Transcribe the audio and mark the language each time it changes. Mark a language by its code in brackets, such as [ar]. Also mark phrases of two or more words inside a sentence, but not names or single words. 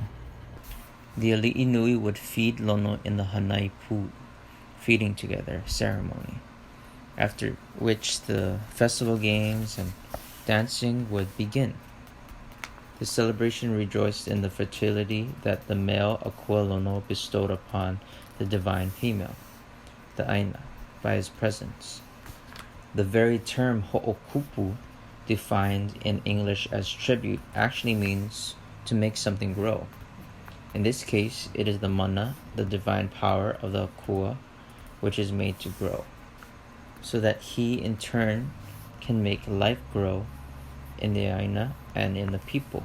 [en] The [haw] Ali'i Nui [en] would feed Lono in the [haw] Hanai Pu, [en] feeding together ceremony, after which the festival games and dancing would begin. The celebration rejoiced in the fertility that the male akua Lono bestowed upon the divine female, the Aina, by his presence. The very term ho'okupu, defined in English as tribute, actually means to make something grow. In this case, it is the mana, the divine power of the akua, which is made to grow, so that he in turn can make life grow in the Aina and in the people.